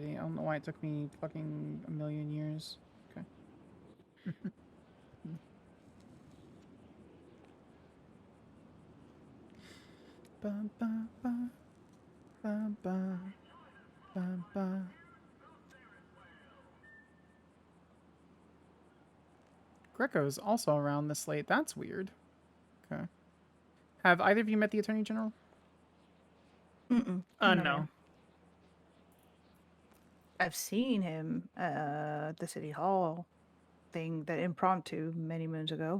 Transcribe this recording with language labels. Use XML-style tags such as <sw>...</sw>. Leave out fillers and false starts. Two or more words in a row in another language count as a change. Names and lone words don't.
<en>I don't know why it took me fucking a million years. Okay. Ba, ba, ba, ba, ba, ba, ba. Greco's also around this late. That's weird. Okay. Have either of you met the Attorney General? Mm-mm. No. I've seen him at the City Hall thing, that impromptu many moons ago.</en>